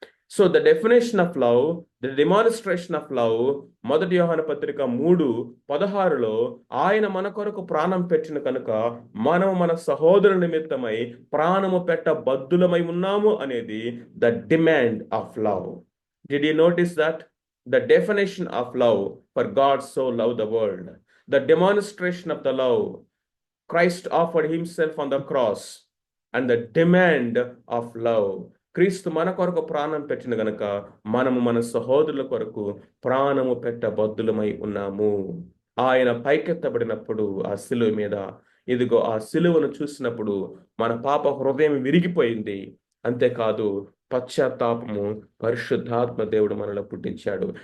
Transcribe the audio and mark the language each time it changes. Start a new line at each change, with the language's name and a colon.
English: so the definition of love,
Telugu: the demonstration of love, 1 యోహాను పత్రిక 3:16లో ఆయన మన కొరకు ప్రాణం పెట్టిన కనుక మనం మన సహోదరు నిమిత్తమై ప్రాణము పెట్ట బద్దులమై ఉన్నాము అనేది
English: The demand of love. Did you notice that? The definition of love, for God so love the world. The demonstration of the love, Christ offered himself on the cross, and the demand of love.
Telugu: క్రీస్తు మన కొరకు ప్రాణం పెట్టిన గనక మనము మన సహోదరుల కొరకు ప్రాణము పెట్ట బద్దులమై ఉన్నాము. ఆయన పైకెత్తబడినప్పుడు ఆ సిలువ మీద, ఇదిగో ఆ సిలువను చూసినప్పుడు మన పాప హృదయం విరిగిపోయింది. అంతేకాదు పశ్చాత్తాపము పరిశుద్ధాత్మ దేవుడు మనలో పుట్టించాడు.